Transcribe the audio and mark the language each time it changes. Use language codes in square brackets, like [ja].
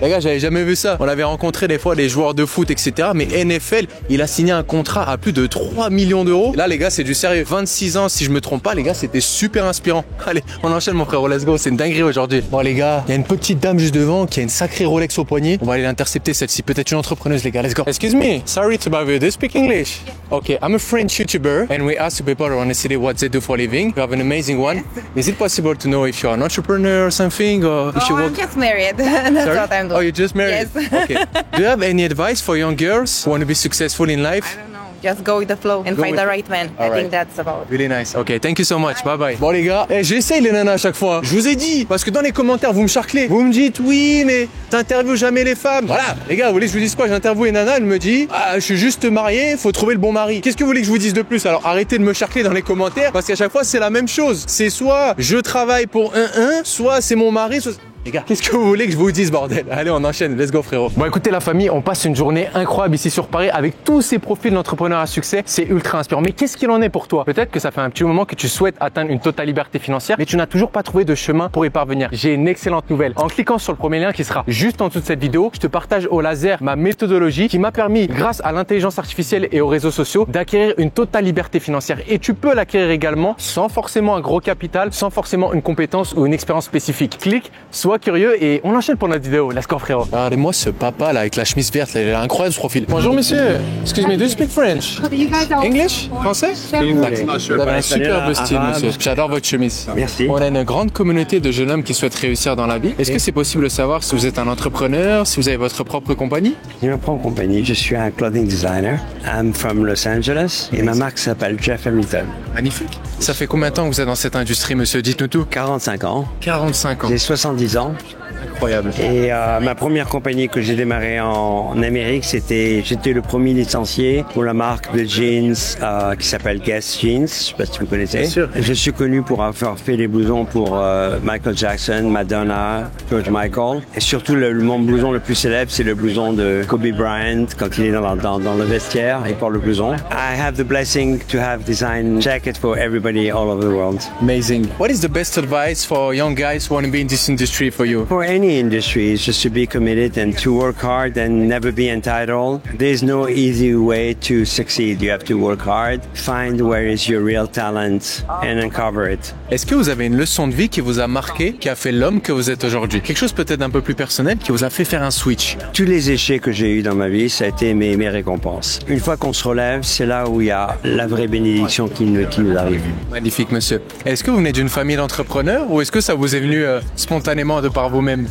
[fr] Les gars, j'avais jamais vu ça. On avait rencontré des fois des joueurs de foot, etc. Mais NFL, il a signé un contrat à plus de 3 millions d'euros. Là, les gars, c'est du sérieux. 26 ans, si je me trompe pas, les gars, c'était super inspirant. Allez, on enchaîne, mon frère. [en] Let's go. [fr] C'est une dinguerie aujourd'hui. Bon, les gars, il y a une petite dame juste devant qui a une sacrée Rolex au poignet. On va aller l'intercepter, celle-ci. Peut-être une entrepreneuse, les gars. [en] Let's go. Excuse me. Sorry to bother you. Do you speak English? Okay, I'm a French YouTuber and we ask people around the city what they do for a living. You have an amazing one. Is it possible to know if you're an entrepreneur or something, or if you work? I'm just married. That's Sorry? what I'm doing. Oh, you just married? Yes. Okay. Do you have any advice for young girls who want to be successful in life? I don't know. Just go with the flow and find the right man. I think that's about it. Really nice. Okay, thank you so much. Bye bye. [fr] Bon les gars, j'essaye les nanas à chaque fois. Je vous ai dit, parce que dans les commentaires vous me charclez. Vous me dites oui, mais t'interviews jamais les femmes. Voilà, les gars, vous voulez que je vous dise quoi? J'interviewe une nana, elle me dit je suis juste marié, faut trouver le bon mari. Qu'est-ce que vous voulez que je vous dise de plus? Alors arrêtez de me charcler dans les commentaires, parce qu'à chaque fois c'est la même chose. C'est soit je travaille pour soit c'est mon mari, soit... Les gars, qu'est-ce que vous voulez que je vous dise, bordel? Allez, on enchaîne, [en] let's go, [fr] frérot. Bon, écoutez, la famille, on passe une journée incroyable ici sur Paris avec tous ces profils d'entrepreneurs à succès. C'est ultra inspirant. Mais qu'est-ce qu'il en est pour toi? Peut-être que ça fait un petit moment que tu souhaites atteindre une totale liberté financière, mais tu n'as toujours pas trouvé de chemin pour y parvenir. J'ai une excellente nouvelle. En cliquant sur le premier lien qui sera juste en dessous de cette vidéo, je te partage au laser ma méthodologie qui m'a permis, grâce à l'intelligence artificielle et aux réseaux sociaux, d'acquérir une totale liberté financière. Et tu peux l'acquérir également sans forcément un gros capital, sans forcément une compétence ou une expérience spécifique. Clique, sois curieux et on enchaîne pour notre vidéo. [en] Let's go, [fr] frérot. Regardez-moi ce papa là avec la chemise verte, il a incroyable ce profil. Bonjour monsieur, [en] excuse me, do you speak French? English? [fr] Français? Vous avez un superbe style, monsieur. J'adore votre chemise. Merci. On a une grande communauté de jeunes hommes qui souhaitent réussir dans la vie. Est-ce que c'est possible de savoir si vous êtes un entrepreneur, si vous avez votre propre compagnie? J'ai ma propre compagnie. Je suis un [en] clothing designer. I'm from [fr] Los Angeles et ma marque s'appelle Jeff Hamilton. Magnifique. Ça fait combien de temps que vous êtes dans cette industrie, monsieur? Dites-nous tout. 45 ans. 45 ans. J'ai 70 ans. Incroyable. Et ma première compagnie que j'ai démarrée en Amérique, j'étais le premier licencié pour la marque de jeans qui s'appelle Guess Jeans. Je sais pas si vous connaissez. Bien sûr. Je suis connu pour avoir fait les blousons pour Michael Jackson, Madonna, George Michael. Et surtout, mon blouson le plus célèbre, c'est le blouson de Kobe Bryant quand il est dans le vestiaire et porte le blouson. [en] I have the blessing to have designed jacket for everybody all over the world. Amazing. What is the best advice for young guys who want to be in this industry for you? For any industry, is just to be committed and to work hard and never be entitled. There's no easy way to succeed. You have to work hard, find where is your real talent and uncover it. [fr] Est-ce que vous avez une leçon de vie qui vous a marqué, qui a fait l'homme que vous êtes aujourd'hui? Quelque chose peut-être un peu plus personnel qui vous a fait faire un switch? Tous les échecs que j'ai eus dans ma vie, ça a été mes récompenses. Une fois qu'on se relève, c'est là où il y a la vraie bénédiction qui nous arrive. Magnifique, monsieur. Est-ce que vous venez d'une famille d'entrepreneurs ou est-ce que ça vous est venu spontanément de par vous-même?